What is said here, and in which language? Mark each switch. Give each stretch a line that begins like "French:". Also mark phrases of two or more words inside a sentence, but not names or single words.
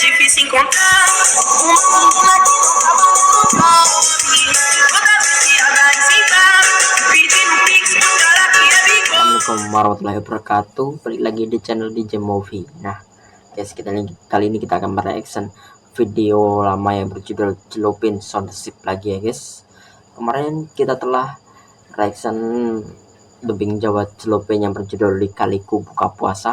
Portuguese: se encontrar. Uma fortuna que nunca mandou toda viciada em sentar, pedindo pix pro cara que é bigode.
Arabic: السلام عليكم ورحمة الله وبركاته.
Indonesian: Balik lagi di channel DJ Movie. Nah, guys, kali ini kita akan mereaction video lama yang berjudul Celupin Soundship lagi ya guys. Kemarin kita telah reaction dubbing Jawa Celupin yang berjudul Lika-Liku Buka Puasa.